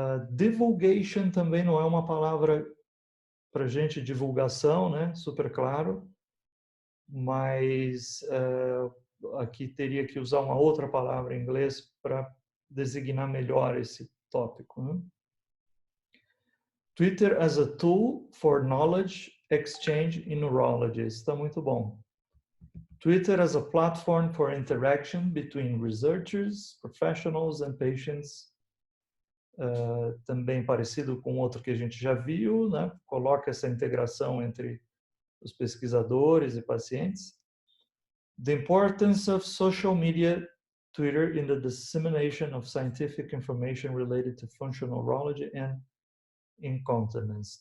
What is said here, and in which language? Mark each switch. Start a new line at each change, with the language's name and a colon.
Portuguese: Divulgation também não é uma palavra para gente, divulgação, né? Super claro. Mas aqui teria que usar uma outra palavra em inglês para designar melhor esse tópico, né?
English: Twitter as a tool for knowledge exchange in neurology.
Portuguese: Isso está muito bom.
English: Twitter as a platform for interaction between researchers, professionals and patients.
Portuguese: Também parecido com outro que a gente já viu, né? Coloca essa integração entre os pesquisadores e pacientes.
English: The importance of social media Twitter in the dissemination of scientific information related to functional neurology and incontinence.